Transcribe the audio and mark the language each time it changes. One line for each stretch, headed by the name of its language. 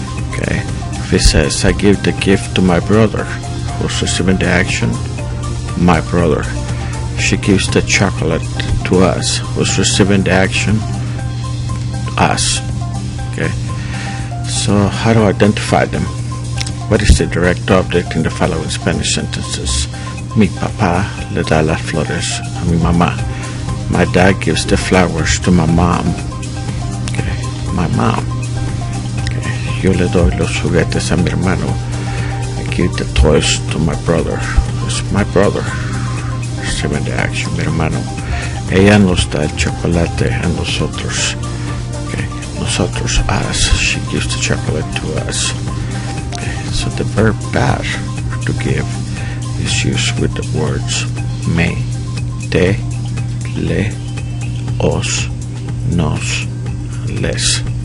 English: Okay, if it says I give the gift to my brother, who's receiving the action? My brother. She gives the chocolate to us, who's receiving the action? Us. Okay, so how do I identify them? What is the direct object in the following Spanish sentences?
Spanish: Mi papá le da las flores a mi mamá.
English: My dad gives the flowers to my mom. Okay, my mom.
Spanish: Okay, yo le doy los juguetes a mi hermano.
English: I give the toys to my brother. It's my brother reciben de action,
Spanish: mi hermano. Ella nos da el chocolate a nosotros.
English: Okay, nosotros, us. She gives the chocolate to us. Okay, so the verb dar, to give, is used with the words me, te, le, os, nos, les.